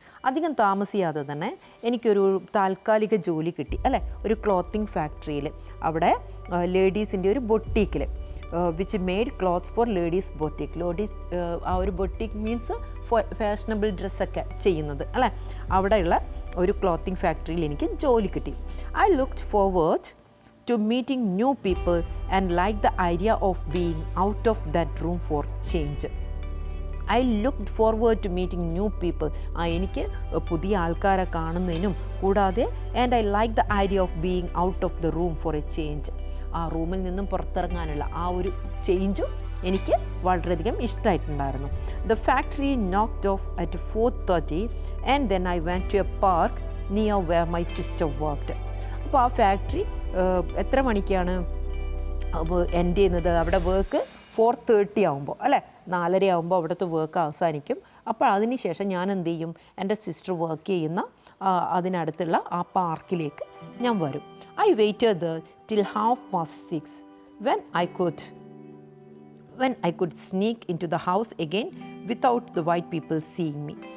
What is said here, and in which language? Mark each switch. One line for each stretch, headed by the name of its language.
Malayalam: അധികം താമസിയാതെ തന്നെ എനിക്കൊരു താൽക്കാലിക ജോലി കിട്ടി അല്ലേ, ഒരു ക്ലോത്തിങ് ഫാക്ടറിയിൽ, അവിടെ ലേഡീസിൻ്റെ ഒരു ബൊട്ടീക്കിൽ,
English: Which made clothes for ladies boutique.
Malayalam: Ladies ആ ഒരു ബൊട്ടീക്ക് മീൻസ് ഫാഷനബിൾ ഡ്രസ്സൊക്കെ ചെയ്യുന്നത് അല്ലേ, അവിടെയുള്ള ഒരു ക്ലോത്തിങ് ഫാക്ടറിയിൽ എനിക്ക് ജോലി കിട്ടി.
English: I looked forward to meeting new people and like the idea of being out of that room for change. I looked forward to meeting new people.
Malayalam: എനിക്ക് പുതിയ ആൾക്കാരെ കാണുന്നതിനും കൂടാതെ
English: And I like the idea of being out of the room for a change.
Malayalam: ആ റൂമിൽ നിന്നും പുറത്തിറങ്ങാനുള്ള ആ ഒരു ചേഞ്ചും എനിക്ക് വളരെയധികം ഇഷ്ടമായിട്ടുണ്ടായിരുന്നു.
English: The factory knocked off at 4:30 and then I went to a park near where my sister worked.
Malayalam: അപ്പോൾ ആ factory എത്ര മണിക്കാണ് അപ്പോൾ എൻഡ് ചെയ്യുന്നത്? അവിടെ വർക്ക് 4:30 ആകുമ്പോൾ അല്ലേ, 4:30 ആകുമ്പോൾ അവിടുത്തെ വർക്ക് അവസാനിക്കും. അപ്പോൾ അതിന് ശേഷം ഞാൻ എന്ത് ചെയ്യും? എൻ്റെ സിസ്റ്റർ വർക്ക് ചെയ്യുന്ന അതിനടുത്തുള്ള ആ പാർക്കിലേക്ക് ഞാൻ വരും.
English: I waited till 6:30 when I could sneak into the house again without the white people seeing me.